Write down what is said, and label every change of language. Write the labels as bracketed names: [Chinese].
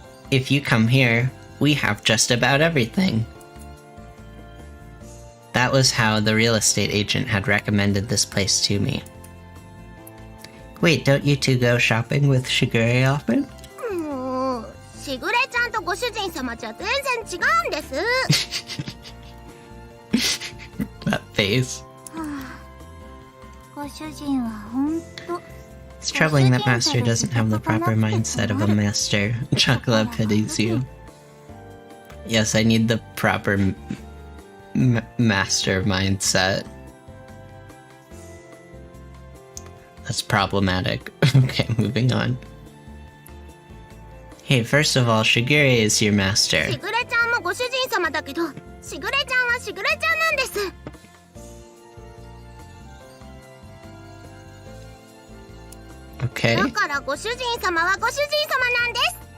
[English] If you come here, we have just about everything. That was how the real estate agent had recommended this place to me. Wait, don't you two go shopping with Shigure often? [Japanese] もうしぐれちゃんとご主人様じゃ全然違うんです [English] That face. [Japanese] ご主人はほんと [English] It's troubling that Master doesn't have the proper mindset of a master. Chocolate pities you. Yes, I need the proper master mindset. That's problematic. Okay, moving on. Hey, first of all, Shigure is your master. [Japanese] しぐれちゃんもご主人様だけどしぐれちゃんはしぐれちゃんなんです [English] Okay. [Japanese] だからご主人様はご主人様なんです